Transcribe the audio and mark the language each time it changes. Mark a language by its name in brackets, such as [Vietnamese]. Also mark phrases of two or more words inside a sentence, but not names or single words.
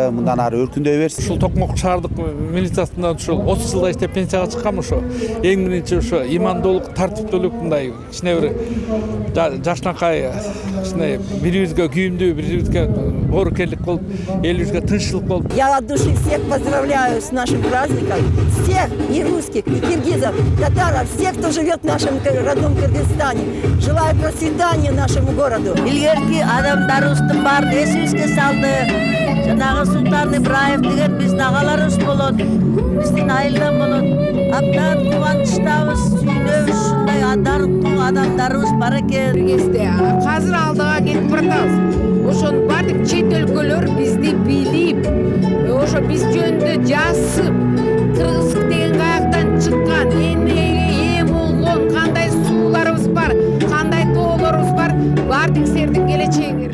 [Kyrgyz] Мындан ары өркүндөй берсин. Ушул Токмок шаардык милициясында ушул 30 жылда иштеп пенсияга чыккам. Ошо эң биринчи ошо имандуулук, тартиптүүлүк, мындай кичине бир жашнакай, кичине бирибизге күйүмдүү, бирибизге боорукерлик болуп, элибизге тынччылык болуп. [Russian] Я от души всех поздравляю с нашим праздником. Всех, и русских, и киргизов, татаров, всех, кто живет в нашем родном Кыргызстане. Желаю процветания нашему городу. [Kyrgyz] Илгерки адамдарыбыздын баарын эсибизге салды. Жанагы Султан Ибраев деген биздин агаларыбыз болот, биздин айылдан болот. Абдан кубанычтабыз, сүйүнөбүз, ушундай дарыктуу адамдарыбыз бар экен. Азыр алдыга кетип баратабыз. Ошонун баардык чет өлкөлөр бизди билип, ошо биз жөнүндө жазып, кыргыздык деген каяктан чыккан, эмнеге болгон, кандай сууларыбыз бар, кандай тоолорубуз бар, баардык сердин келечеги.